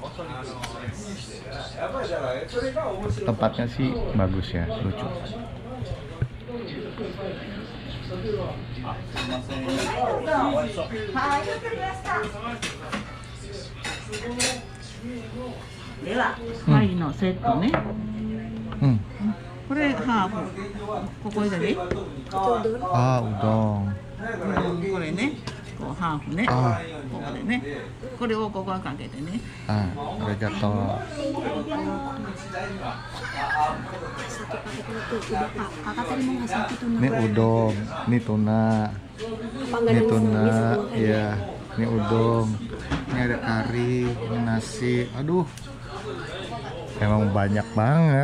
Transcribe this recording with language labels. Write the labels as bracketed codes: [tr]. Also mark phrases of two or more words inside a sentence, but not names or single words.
[id] Tempatnya sih bagus ya, lucu. [ja] Hai のセットね。これハーフ。ここでね。 Ah, udon. これね。 こうハーフね。あここでね。これをここにかけてね。 Ah, arigato. [id] Satu paket itu udah kak. Kakak tadi mau ngasih satu tuna. Ini udon, ini tuna, Apa enggak ini ada tuna, yang bisa iya. Ini udon, ini ada kari, ini nasi. Aduh, emang banyak banget.